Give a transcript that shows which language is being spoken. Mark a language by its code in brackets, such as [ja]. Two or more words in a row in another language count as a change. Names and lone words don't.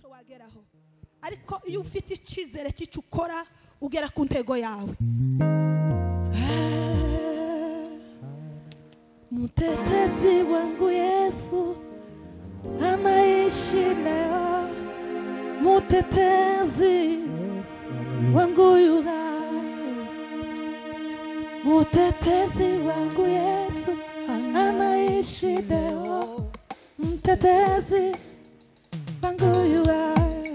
[rw] wageraho ariko iyo ufite icyizere cy'icyo ukora ugera ku ntego yawe. [sw] Mtetezi wangu Yesu anaishi leo, mtetezi wangu yu hai, mtetezi wangu Yesu anaishi leo, mtetezi wangu yu hai,